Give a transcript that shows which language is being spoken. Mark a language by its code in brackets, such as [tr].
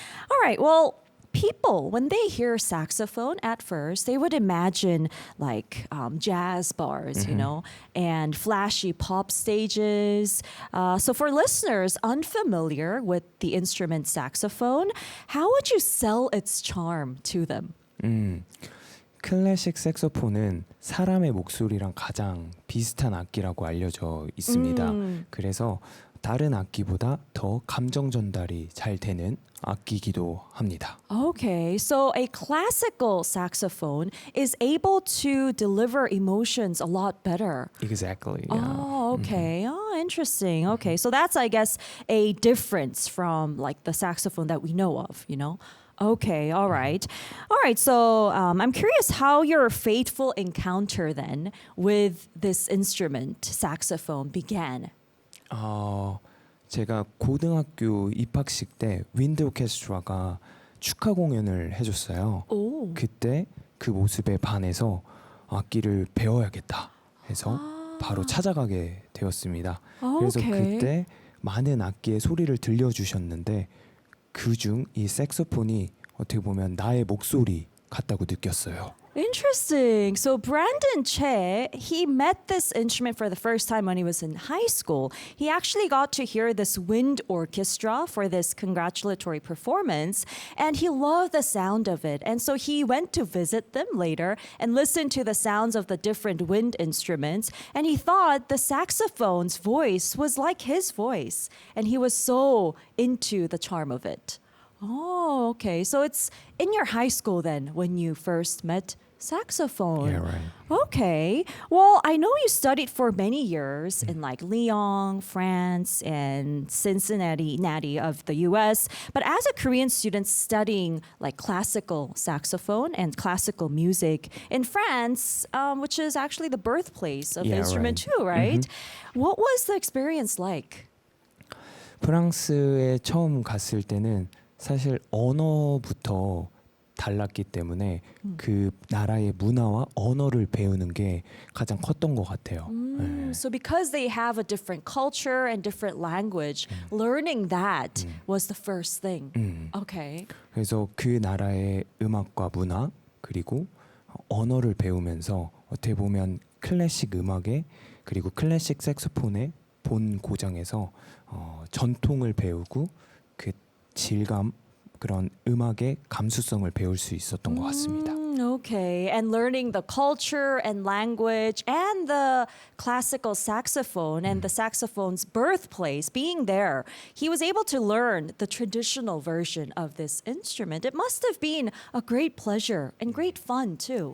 [en] All right, well, people, when they hear saxophone at first, they would imagine like jazz bars, you know, and flashy pop stages. So for listeners unfamiliar with the instrument saxophone, how would you sell its charm to them? [ko] 클래식 색소폰은 사람의 목소리랑 가장 비슷한 악기라고 알려져 있습니다. 그래서 다른 악기보다 더 감정 전달이 잘 되는 악기이기도 합니다. [en] Okay, so a classical saxophone is able to deliver emotions a lot better. Exactly. Yeah. Oh, okay. Oh, interesting. Okay, so that's, I guess, a difference from like the saxophone that we know of, you know? Okay, all right. All right, so I'm curious how your fateful encounter then with this instrument, saxophone, began. [ko] 제가 고등학교 입학식 때 윈드 오케스트라가 축하 공연을 해줬어요. 오. 그때 그 모습에 반해서 악기를 배워야겠다 해서 바로 찾아가게 되었습니다. 그래서 오케이. 그때 많은 악기의 소리를 들려주셨는데 그중 이 색소폰이 어떻게 보면 나의 목소리 같다고 느꼈어요. [en] Interesting. So Brandon Che, he met this instrument for the first time when he was in high school. He actually got to hear this wind orchestra for this congratulatory performance, and he loved the sound of it. And so he went to visit them later and listened to the sounds of the different wind instruments, and he thought the saxophone's voice was like his voice, and he was so into the charm of it. Oh, okay. So it's in your high school then when you first met saxophone. Yeah, right. Okay. Well, I know you studied for many years in like Lyon, France, and Cincinnati of the US. But as a Korean student studying like classical saxophone and classical music in France, which is actually the birthplace of the Yeah, instrument right. too, right? What was the experience like? [ko] 프랑스에 처음 갔을 때는 사실 언어부터 달랐기 때문에 그 나라의 문화와 언어를 배우는 게 가장 컸던 것 같아요. 네. [en] So because they have a different culture and different language, learning that was the first thing. Okay. [ko] 그래서 그 나라의 음악과 문화 그리고 언어를 배우면서 어떻게 보면 클래식 음악에 그리고 클래식 색소폰의 본 고장에서 전통을 배우고 그 질감 그런 음악의 감수성을 배울 수 있었던 것 같습니다. [en] Okay, and learning the culture and language and the classical saxophone and the saxophone's birthplace, being there, he was able to learn the traditional version of this instrument. It must have been a great pleasure and great fun too.